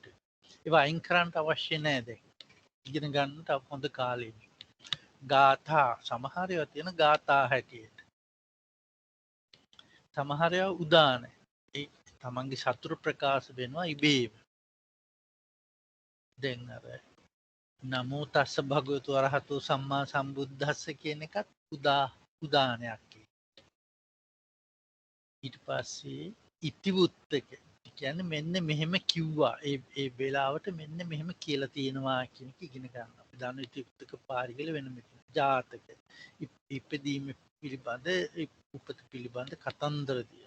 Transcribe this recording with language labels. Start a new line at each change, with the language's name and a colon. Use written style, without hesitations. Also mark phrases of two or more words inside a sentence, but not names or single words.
Sinhala: ඒවා අයින් කරන්න අවශ්‍ය නැහැ දැන්. ඉගෙන ගන්නට හොඳ කාලෙක. ගාථා සමහර ඒවා තියෙන ගාථා හැටියට. සමහර ඒවා උදාන. ඒ තමන්ගේ සතුරු ප්‍රකාශ වෙනවා ඉබේම. දැන් අර
Pali: නමෝ තස්ස භගවතු අරහතෝ සම්මා සම්බුද්දස්ස
Sinhala: කියන එකත් උදානයක්. ඊට පස්සේ ඉතිවුත්තක කියන්නේ මෙන්න මෙහෙම කිව්වා ඒ වෙලාවට මෙන්න මෙහෙම කියලා තියෙනවා කියන එක ඉගෙන ගන්න. අපි දන්න ඉතිවුත්තක පාරිගල වෙනම ජාතක ඉපදීම පිළිබඳ උපත පිළිබඳ කතන්දර තියෙනවා.